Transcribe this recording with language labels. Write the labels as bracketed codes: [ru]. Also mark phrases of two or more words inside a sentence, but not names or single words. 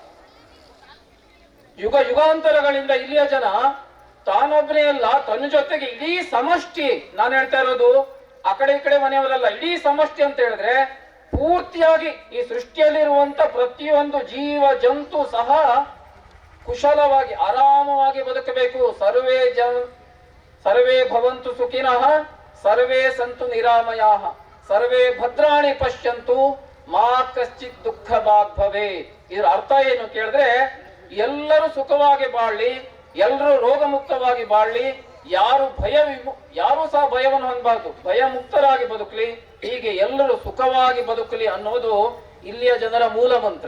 [kn] ಯುಗಾಂತರಗಳಿಂದ ಇಲ್ಲಿಯ ಜನ ತಾನೊಬ್ಬನೇ ಅಲ್ಲ, ತನ್ನ ಜೊತೆಗೆ ಇಡೀ ಸಮಷ್ಟಿ, ನಾನು ಹೇಳ್ತಾ ಇರೋದು ಆ ಕಡೆ ಈ ಕಡೆ ಮನೆಯವರಲ್ಲ, ಇಡೀ ಸಮಷ್ಟಿ ಅಂತ ಹೇಳಿದ್ರೆ ಪೂರ್ತಿಯಾಗಿ ಈ ಸೃಷ್ಟಿಯಲ್ಲಿರುವಂತ ಪ್ರತಿಯೊಂದು ಜೀವ ಜಂತು ಸಹ ಕುಶಲವಾಗಿ ಆರಾಮವಾಗಿ ಬದುಕಬೇಕು. [sa] ಸರ್ವೇ ಭವಂತು ಸುಖಿನಃ ಸರ್ವೇ ಸಂತು ನಿರಾಮಯಾಃ ಸರ್ವೇ ಭದ್ರಾಣಿ ಪಶ್ಯಂತು ಮಾ ಕಶ್ಚಿತ್ ದುಃಖ ಭಾಗ್ ಭವೆ. [kn] ಇದರ ಅರ್ಥ ಏನು ಕೇಳಿದ್ರೆ, ಎಲ್ಲರೂ ಸುಖವಾಗಿ ಬಾಳ್ಲಿ, ಎಲ್ಲರೂ ರೋಗ ಮುಕ್ತವಾಗಿ ಬಾಳ್ಲಿ, ಯಾರು ಸಹ ಭಯವನ್ನು ಹೊಂದಬಾರ್ದು, ಭಯ ಮುಕ್ತರಾಗಿ ಬದುಕಲಿ, ಹೀಗೆ ಎಲ್ಲರೂ ಸುಖವಾಗಿ ಬದುಕಲಿ ಅನ್ನೋದು ಇಲ್ಲಿಯ ಜನರ ಮೂಲ ಮಂತ್ರ.